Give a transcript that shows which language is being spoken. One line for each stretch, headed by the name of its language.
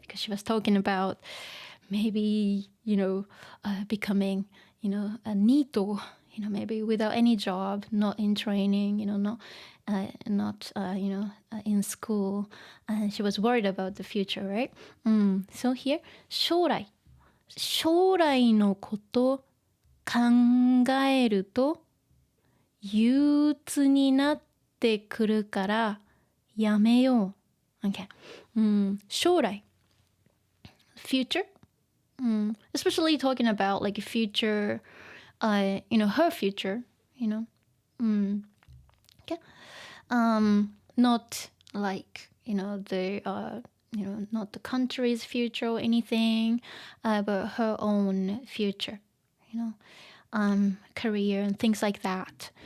English: Because she was talking about maybe, becoming, a nito, maybe without any job, not in training, not in school. And she was worried about the future, right? So here,
Japanese: 将来のこと考えると憂鬱になってくるからやめよう。
English: Okay. 将来 future. Especially talking about like future, her future, okay. Not like, not the country's future or anything, but her own future, career and things like that.